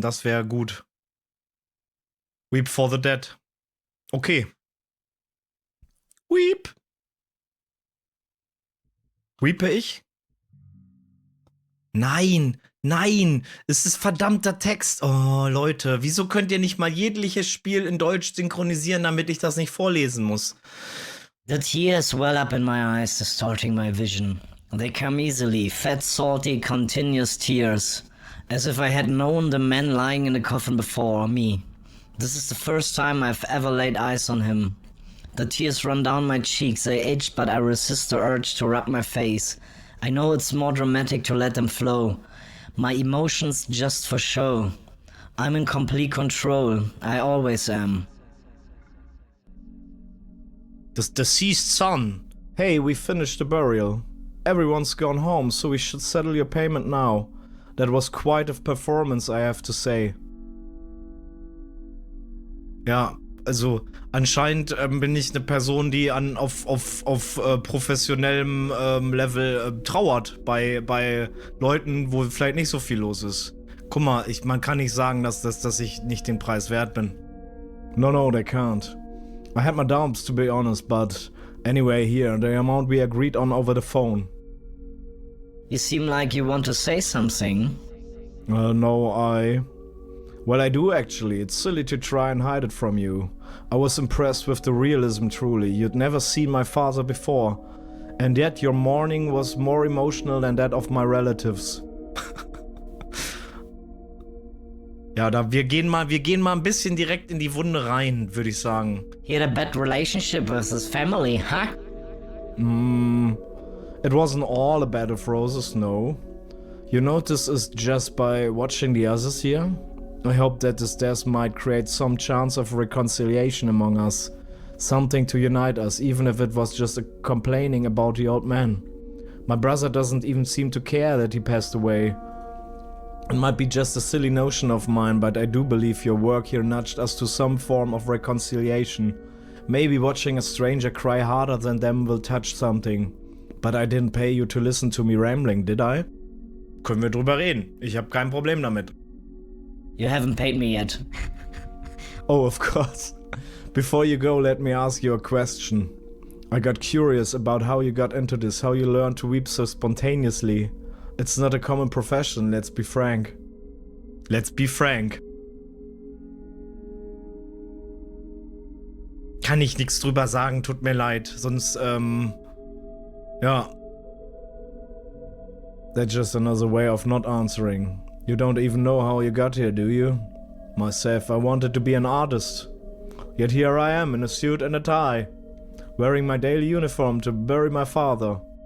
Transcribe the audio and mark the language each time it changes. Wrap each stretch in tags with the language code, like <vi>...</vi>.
<de>Das wäre gut.</de> <en>Weep for the dead. Okay. Weep.</en> <de>Weepe ich? Nein, es ist verdammter Text. Oh, Leute, wieso könnt ihr nicht mal jegliches Spiel in Deutsch synchronisieren, damit ich das nicht vorlesen muss?</de> <en>The tears well up in my eyes, distorting my vision. They come easily, fat, salty, continuous tears, as if I had known the man lying in the coffin before me. This is the first time I've ever laid eyes on him. The tears run down my cheeks, they aged, but I resist the urge to rub my face. I know it's more dramatic to let them flow. My emotions just for show. I'm in complete control. I always am. The deceased son. Hey, we finished the burial. Everyone's gone home, so we should settle your payment now. That was quite a performance, I have to say.</en> <de>Ja, also anscheinend bin ich eine Person, die auf professionellem Level trauert bei Leuten, wo vielleicht nicht so viel los ist. Guck mal, man kann nicht sagen, dass ich nicht den Preis wert bin.</de> <en>No, they can't. I had my doubts, to be honest, but anyway, here, the amount we agreed on over the phone. You seem like you want to say something. No, Well, I do actually. It's silly to try and hide it from you. I was impressed with the realism, truly. You'd never seen my father before. And yet your mourning was more emotional than that of my relatives.</en> <de>Ja, wir gehen mal ein bisschen direkt in die Wunde rein, würde ich sagen.</de> <en>He had a bad relationship with his family, huh? It wasn't all a bed of roses, no. You notice it's just by watching the others here? I hope that this death might create some chance of reconciliation among us. Something to unite us, even if it was just a complaining about the old man. My brother doesn't even seem to care that he passed away. It might be just a silly notion of mine, but I do believe your work here nudged us to some form of reconciliation. Maybe watching a stranger cry harder than them will touch something. But I didn't pay you to listen to me rambling, did I?</en> <de>Können wir drüber reden. Ich habe kein Problem damit.</de> <en>You haven't paid me yet. Oh, of course. Before you go, let me ask you a question. I got curious about how you got into this, how you learned to weep so spontaneously. It's not a common profession, let's be frank. Let's be frank.</en> <de>Kann ich nichts drüber sagen, tut mir leid. Sonst, ja.</de> <en>That's just another way of not answering. You don't even know how you got here, do you? Myself, I wanted to be an artist. Yet here I am in a suit and a tie, wearing my daily uniform to bury my father.</en>